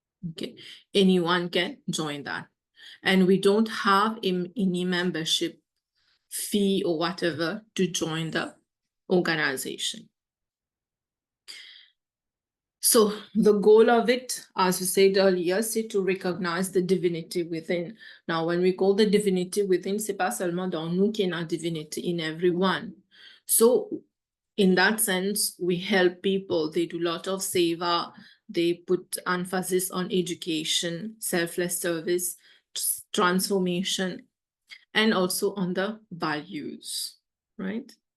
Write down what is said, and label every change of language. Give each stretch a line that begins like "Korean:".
English: Okay, anyone can join that. And we don't have any membership fee or whatever to join the organization. So the goal of it, as we said earlier, is to recognize the divinity within. Now, when we call the divinity within,
French: c'est pas seulement dans nous qu'il y a
English: divinity, in everyone. So in that sense, we help people. They do a lot of seva. They put emphasis on education, selfless service, transformation, and also on the values, right?